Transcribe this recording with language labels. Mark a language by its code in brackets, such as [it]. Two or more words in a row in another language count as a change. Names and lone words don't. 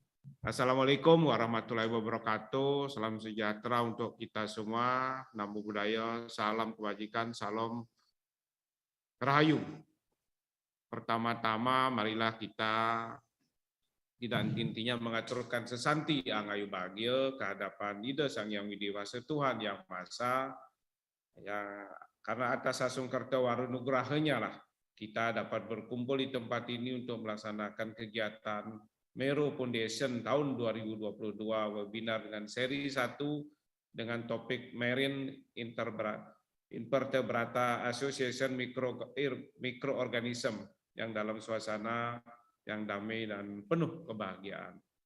[ar] السلام عليكم ورحمة الله وبركاته. [id] Salam sejahtera untuk kita semua. [pi] Namo Buddhaya, [id] salam kebajikan, salam rahayu. Pertama-tama marilah kita tidak intinya mengaturkan sesanti angayu bahagia kehadapan Ida Sang Yang Widewasa Tuhan Yang Maha Esa, ya, karena atas asung karta warunugrahanya lah kita dapat berkumpul di tempat ini untuk melaksanakan kegiatan MERO Foundation tahun 2022 webinar dengan seri 1 dengan topik [en] Marine Invertebrate-associated Microorganisms [id] yang dalam suasana yang damai dan penuh kebahagiaan.